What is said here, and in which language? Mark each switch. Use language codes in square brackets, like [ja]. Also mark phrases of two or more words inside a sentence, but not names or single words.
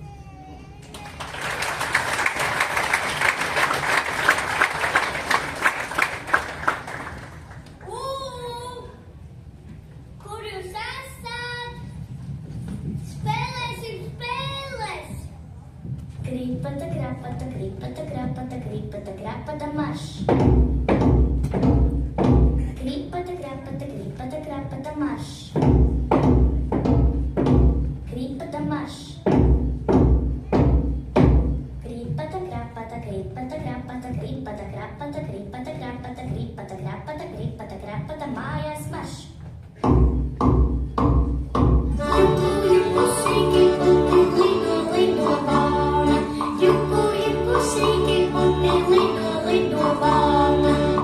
[lv] Kur jūs esat? Spēlēsim spēles! Krīpata, krapata, krīpata, krapata, krīpata, krapata, marš! Krīpata, krapata, krīpata, krapata, marš! Krīpata, marš! Krīpata, krapata, krīpata, krapata, krīpata, krapata, krīpata, krapata, krīpata, krapata, krīpata, krapata, mājās marš! Juku, juku, sīki, puti, lido, lido vāna. Juku, juku, sīki, puti, lido, lido vāna.